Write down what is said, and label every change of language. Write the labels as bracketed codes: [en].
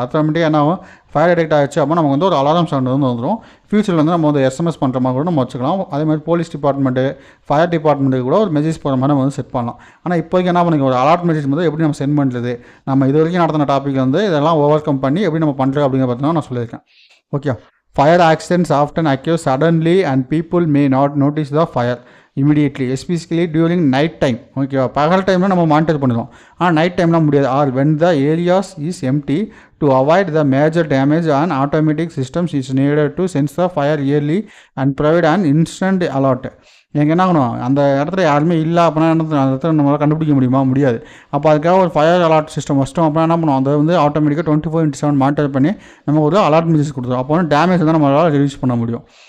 [ta] ஆட்டோமேட்டிக்காக என்ன ஆகும், ஃபயர் டிடெக்ட் ஆகிடுச்சு அப்படின்னா நமக்கு வந்து ஒரு அலாரம் சவுண்ட் வந்து வந்துடும். ஃபியூச்சரில் வந்து நம்ம வந்து SMS பண்ணுற மாதிரி கூட நம்ம வச்சுக்கலாம். அதே மாதிரி போலீஸ் டிபார்ட்மெண்ட்டு, ஃபயர் டிபார்ட்மெண்ட்டுக்கு கூட ஒரு மெசேஜ் போகிற மாதிரி நம்ம வந்து செட் பண்ணலாம். ஆனால் இப்போதைக்கு என்ன பண்ணுங்க, ஒரு அலர்ட் மெசேஜ் வந்து எப்படி நம்ம சென்ட் பண்ணுறது, நம்ம இது வரைக்கும் நடத்தின டாபிக் வந்து இதெல்லாம் ஓவர் கம் பண்ணி எப்படி நம்ம பண்ணுறது அப்படிங்கிற பார்த்தீங்கன்னா நான் சொல்லியிருக்கேன். Okay. [en] Fire accidents often occur suddenly and people may not notice the fire immediately, especially during night time. [ta] ஓகேவா, பகல் டைமில் நம்ம மானிட்டர் பண்ணிடுவோம். ஆனால் நைட் டைம்லாம் முடியாது. [en] Or when the areas is empty, to avoid the major damage, an automatic systems is needed to sense the fire early and provide an instant alert. [ta] எங்கே என்ன ஆகணும், அந்த இடத்துல யாருமே இல்லை அப்படின்னா அந்த இடத்துல நம்மளால் கண்டுபிடிக்க முடியுமா, முடியாது. அப்போ அதுக்காக ஒரு ஃபயர் அலர்ட் சிஸ்டம் வச்சிட்டோம் அப்படின்னா என்ன பண்ணுவோம், அதை வந்து ஆட்டோமேட்டிக்காக 24/7 மானிட்டர் பண்ணி நம்ம ஒரு அலர்ட் மெசேஜ் கொடுத்துரும். அப்போ வந்து டேமேஜ் தான் நம்மளால் ரிலீஸ் பண்ண முடியும்.